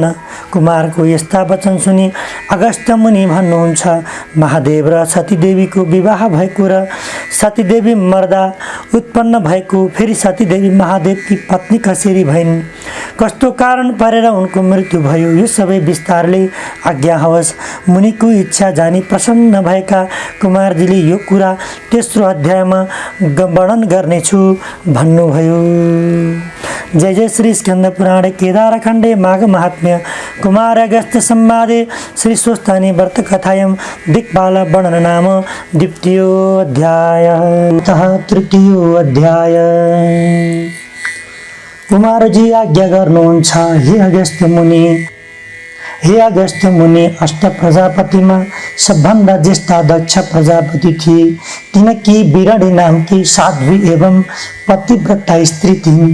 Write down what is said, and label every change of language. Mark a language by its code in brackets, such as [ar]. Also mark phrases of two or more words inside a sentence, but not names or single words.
[ne] कुमारको यस्ता वचन सुनि अगस्त्य मुनि भन्नुहुन्छ, महादेव र सतीदेवीको विवाह भएको र सतीदेवी मर्दा उत्पन्न भएको, फेरि सतीदेवी महादेवकी पत्नी कसरी भइन्, कस्तो कारण परेर उनको मृत्यु भयो, यो सबै विस्तारले आज्ञा होस्। मुनिको इच्छा जानी प्रसन्न भएका कुमारजीले यो कुरा तेस्रो अध्यायमा वर्णन गर्नेछु भन्नुभयो। [sa] जय जय श्री स्कंद पुराणे केदारखंडे माघ महात्म्य कुमार अगस्त्य संवादे श्री स्वस्तानी व्रत कथायं दिक्पाल वर्णन नाम द्वितीयोऽध्याय। तृतीयो अध्याय। [ne] कुमारजी आज्ञा गर्नुहुन्छ, हे अगस्त्य मुनि, अष्ट प्रजापतिमा सबभन्दा ज्येष्ठ दक्ष प्रजापति थिए। तिनकी बिराडी नामकी साध्वी एवं पतिव्रता स्त्री थिइन्।